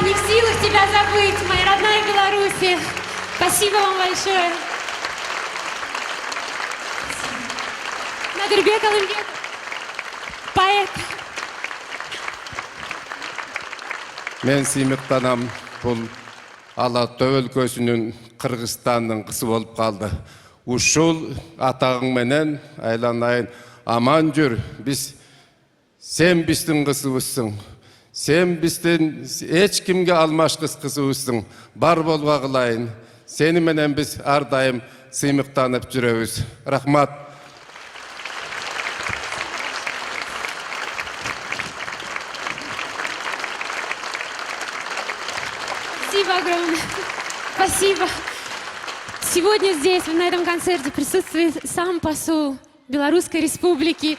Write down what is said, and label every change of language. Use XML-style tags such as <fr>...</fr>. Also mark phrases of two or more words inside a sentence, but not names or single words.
<ru>силах тебя забыть, моя родная Беларусь. Спасибо вам большое. Надырбек Алымбеков, поэт.</ru> <ky>Мен сыймыктанам, бұл Алатау өлкөсүнүн Кыргызстандын кызы болуп калды. Ушул атагың менен айланайын, аман жүр. Сен биздин кызыбызсың. Сен биздин эч кимге алмашкыс кызыбызсың. Бар болбагылайын. Сени менен биз ар дайым сыймыктанып жүрөбүз. Рахмат.</ky> <ru>Спасибо огромное. Спасибо. Сегодня здесь, на этом концерте, присутствует сам посол Белорусской Республики.</ru>